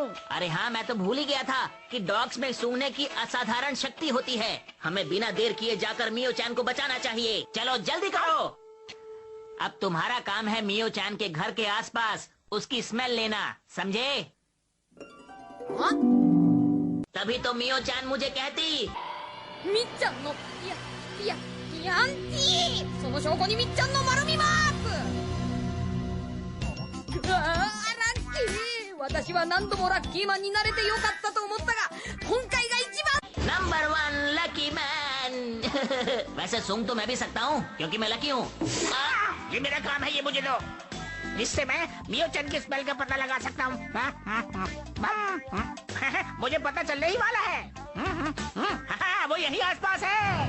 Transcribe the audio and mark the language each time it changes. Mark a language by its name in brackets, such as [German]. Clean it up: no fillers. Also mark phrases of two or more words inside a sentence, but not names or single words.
[Hindi] अरे हाँ, मैं तो भूल ही गया था कि डॉग्स में सूंघने की असाधारण शक्ति होती है। हमें बिना देर किए जाकर मियो चैन को बचाना चाहिए। चलो जल्दी करो। अब तुम्हारा काम है मियो चैन के घर के आसपास उसकी स्मेल लेना, समझे? तभी तो मियो चैन मुझे कहती। [Japanese] みっちゃんのヤンティー、その証拠にみっちゃんの丸みマーク。うわー、ラッキー。私は何度もラッキーマンになれてよかったと思ったが、今回が一番。 [English] number 1 lucky man. [Hindi] वैसे सूंघ तो मैं भी सकता हूँ, क्योंकि मैं लकी हूँ। ये मेरा काम है, ये मुझे दो। जिससे मैं मियोचन की स्मेल का पता लगा सकता हूँ। मुझे पता चलने ही वाला है। वो यही आसपास है।